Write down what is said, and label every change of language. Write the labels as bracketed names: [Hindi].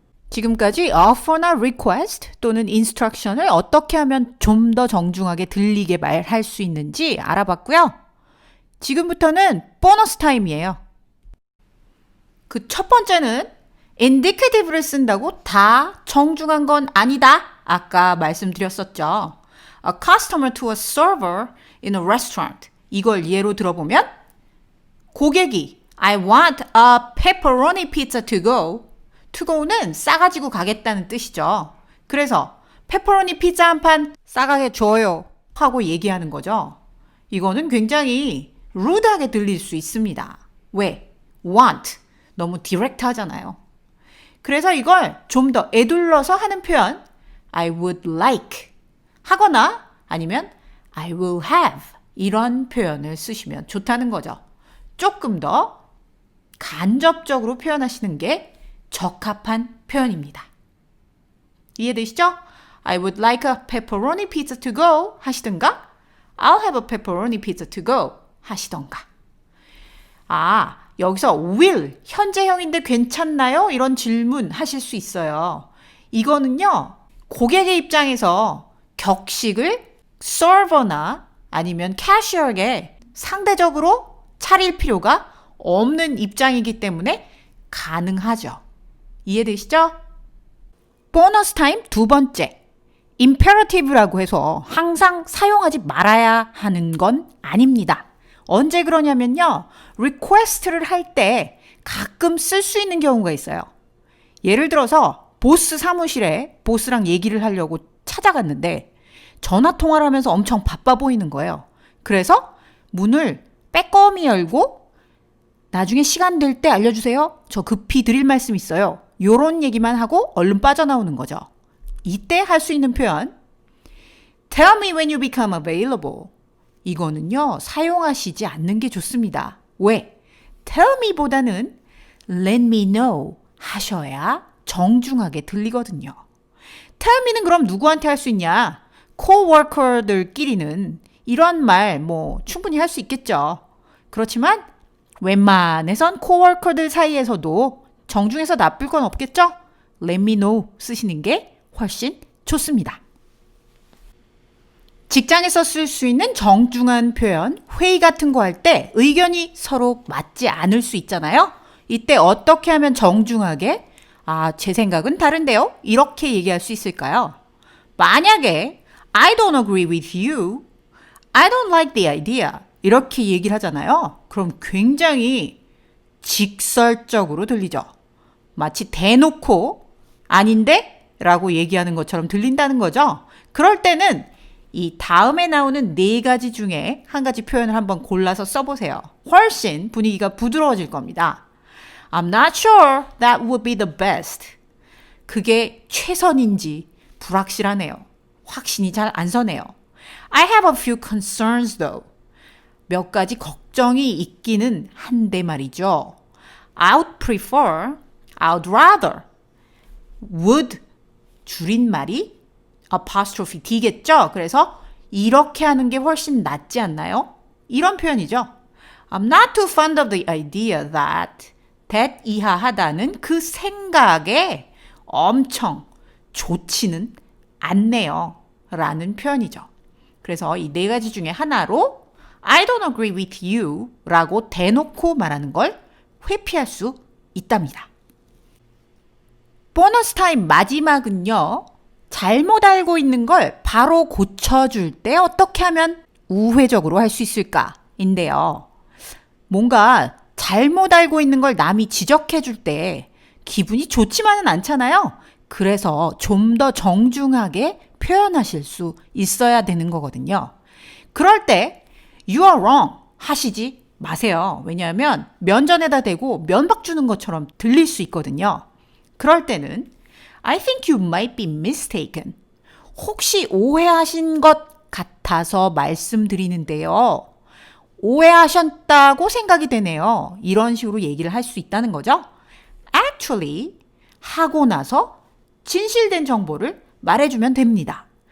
[Korean] 지금까지 offer나 request 또는 instruction을 어떻게 하면 좀 더 정중하게 들리게 말할 수 있는지 알아봤고요. 지금부터는 보너스 타임이에요. 그 첫 번째는 indicative를 쓴다고 다 정중한 건 아니다. 아까 말씀드렸었죠. [English] A customer to a server in a restaurant. [Korean] 이걸 예로 들어보면 고객이 [English] I want a pepperoni pizza to go. [Korean] to go는 싸가지고 가겠다는 뜻이죠. 그래서 페퍼로니 피자 한 판 싸가게 줘요 하고 얘기하는 거죠. 이거는 굉장히 rude하게 들릴 수 있습니다. 왜? want. 너무 디렉트 하잖아요. 그래서 이걸 좀 더 에둘러서 하는 표현 [English] I would like [Korean] 하거나 아니면 [English] I will have [Korean] 이런 표현을 쓰시면 좋다는 거죠. 조금 더 간접적으로 표현하시는 게 적합한 표현입니다. 이해되시죠? [English] I would like a pepperoni pizza to go [Korean] 하시든가 [English] I'll have a pepperoni pizza to go [Korean] 하시던가. 여기서 will, 현재형인데 괜찮나요? 이런 질문 하실 수 있어요. 이거는요, 고객의 입장에서 격식을 서버나 아니면 캐셔에게 상대적으로 차릴 필요가 없는 입장이기 때문에 가능하죠. 이해되시죠? 보너스 타임 두 번째. imperative라고 해서 항상 사용하지 말아야 하는 건 아닙니다. 언제 그러냐면요. request를 할 때 가끔 쓸 수 있는 경우가 있어요. 예를 들어서 보스 사무실에 보스랑 얘기를 하려고 찾아갔는데 전화 통화를 하면서 엄청 바빠 보이는 거예요. 그래서 문을 빼꼼히 열고 나중에 시간 될 때 알려주세요. 저 급히 드릴 말씀 있어요. 요런 얘기만 하고 얼른 빠져나오는 거죠. 이때 할 수 있는 표현 [English] Tell me when you become available. [Korean] 이거는요. 사용하시지 않는 게 좋습니다. 왜? [English] Tell me보다는 Let me know [Korean] 하셔야 정중하게 들리거든요. [English] Tell me [Korean] 는 그럼 누구한테 할 수 있냐? coworker들끼리는 이런 말 충분히 할 수 있겠죠. 그렇지만 웬만해선 coworker들 사이에서도 정중해서 나쁠 건 없겠죠? [English] Let me know [Korean] 쓰시는 게 훨씬 좋습니다. 직장에서 쓸 수 있는 정중한 표현, 회의 같은 거 할 때 의견이 서로 맞지 않을 수 있잖아요. 이때 어떻게 하면 정중하게 제 생각은 다른데요? 이렇게 얘기할 수 있을까요? 만약에 [English] I don't agree with you, I don't like the idea [Korean] 이렇게 얘기를 하잖아요. 그럼 굉장히 직설적으로 들리죠. 마치 대놓고 아닌데? 라고 얘기하는 것처럼 들린다는 거죠. 그럴 때는 이 다음에 나오는 네 가지 중에 한 가지 표현을 한번 골라서 써보세요. 훨씬 분위기가 부드러워질 겁니다. [English] I'm not sure that would be the best. [Korean] 그게 최선인지 불확실하네요. 확신이 잘 안 서네요. [English] I have a few concerns though. [Korean] 몇 가지 걱정이 있기는 한데 말이죠. [English] I'd prefer, I'd rather, would [Korean] 줄임말이 [English] apostrophe D겠죠? [Korean] 그래서 이렇게 하는 게 훨씬 낫지 않나요? 이런 표현이죠. [English] I'm not too fond of the idea that [Korean] 이하하다는 그 생각에 엄청 좋지는 않네요. 라는 표현이죠. 그래서 이 네 가지 중에 하나로 [English] I don't agree with you [Korean] 라고 대놓고 말하는 걸 회피할 수 있답니다. 보너스 타임 마지막은요. 잘못 알고 있는 걸 바로 고쳐줄 때 어떻게 하면 우회적으로 할 수 있을까? 인데요. 뭔가 잘못 알고 있는 걸 남이 지적해 줄 때 기분이 좋지만은 않잖아요. 그래서 좀 더 정중하게 표현하실 수 있어야 되는 거거든요. 그럴 때 [English] You are wrong [Korean] 하시지 마세요. 왜냐하면 면전에다 대고 면박 주는 것처럼 들릴 수 있거든요. 그럴 때는 [English] I think you might be mistaken. [Korean] 혹시 오해하신 것 같아서 말씀드리는데요. 오해하셨다고 생각이 되네요. 이런 식으로 얘기를 할 수 있다는 거죠. Actually 하고 나서 진실된 정보를 말해주면 됩니다.